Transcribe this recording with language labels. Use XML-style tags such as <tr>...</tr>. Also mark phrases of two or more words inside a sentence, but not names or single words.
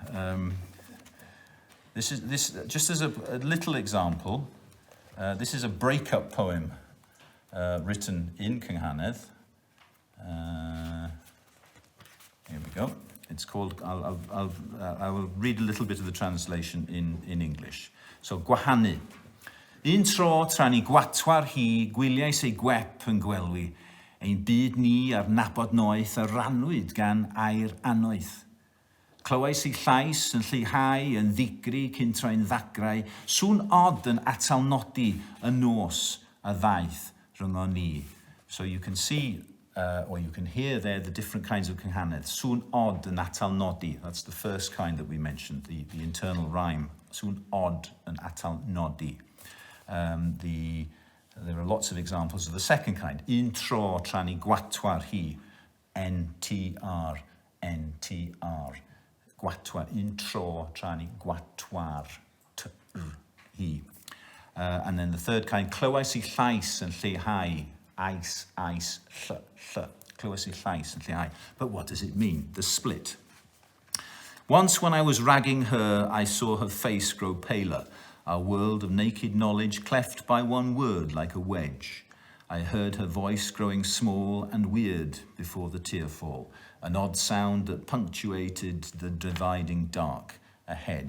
<en>This just as a little example. This is a breakup poem written in Cynghanedd. Here we go. It's called. I will read a little bit of the translation in English. So,</en> <cy>gwahanu. Un tro tra ni gwatwar hi, gwyliais ei gwep yn gwelwi, ein byd ni ar nabod noeth a rannwyd gan air anoeth. Clywais ei llais yn lleihau yn ddigri cyn troi'n ddagrau, sŵn od yn atalnodi y nos a ddaeth rhyngo ni.</cy> <en>So you can see, or you can hear there the different kinds of Cynghanedd.</en> <cy>Sŵn od yn atalnodi,</cy> <en>that's the first kind that we mentioned, the internal rhyme.</en> <cy>Sŵn od yn atalnodi.</cy> <en>There are lots of examples of the second kind.</en> <cy>Un tro tra ni gwatwar hi, NTR, NTR. Gwatwar, un tro tra ni gwatwar hi.</cy> <en>And then the third kind,</en> <cy>clywais ei llais yn lleihau, ais, ll. Clywais ei llais yn lleihau.</cy> <en>But what does it mean? The split. Once when I was ragging her, I saw her face grow paler. Our world of naked knowledge cleft by one word like a wedge. I heard her voice growing small and weird before the tearfall, an odd sound that punctuated the dividing dark ahead.</en>